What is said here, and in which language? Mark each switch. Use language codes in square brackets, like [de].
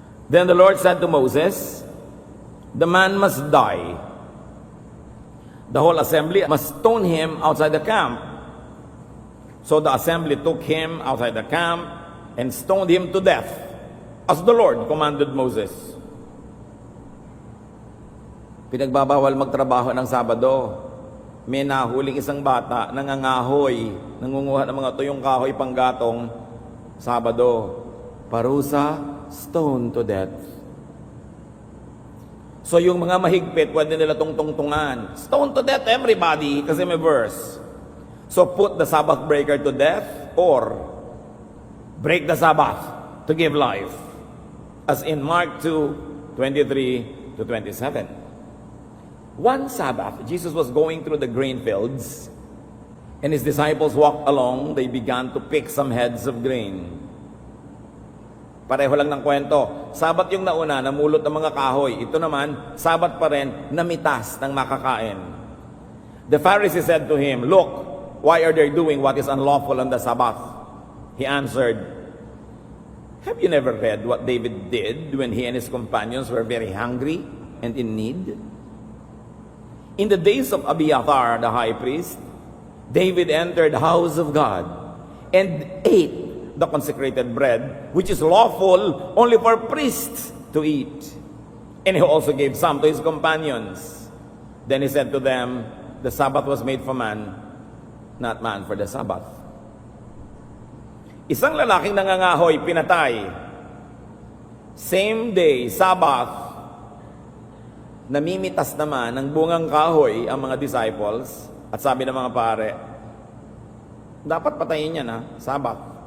[en] Then the Lord said to Moses, "The man must die. The whole assembly must stone him outside the camp." So the assembly took him outside the camp and stoned him to death, as the Lord commanded Moses. [tl] Pinagbabawal magtrabaho ng Sabado. May nahuling isang bata, nangangahoy, nangunguha ng mga tuyong kahoy panggatong, Sabado. [en] Parusa, stone to death. [tl] So yung mga mahigpit, pwede nila tungtungan. [en] Stone to death everybody, [tl] kasi may verse. [en] So put the Sabbath breaker to death, or break the Sabbath to give life. As in Mark 2, 23 to 27. One Sabbath, Jesus was going through the grain fields, and his disciples walked along. They began to pick some heads of grain. [tl] Pareho lang ng kwento. Sabat yung nauna, namulot ng mga kahoy. Ito naman, Sabat pa rin, namitas ng makakain. [en] The Pharisees said to him, "Look, why are they doing what is unlawful on the Sabbath?" He answered, "Have you never read what David did when he and his companions were very hungry and in need? In the days of Abiathar, the high priest, David entered the house of God and ate the consecrated bread, which is lawful only for priests to eat. And he also gave some to his companions. Then he said to them, the Sabbath was made for man, not man for the Sabbath." [tl] Isang lalaking nangangahoy, pinatay. [en] Same day, [tl] Sabbath, namimitas naman ng bungang kahoy ang mga disciples, at sabi ng mga pare, dapat patayin niya na, Sabbath.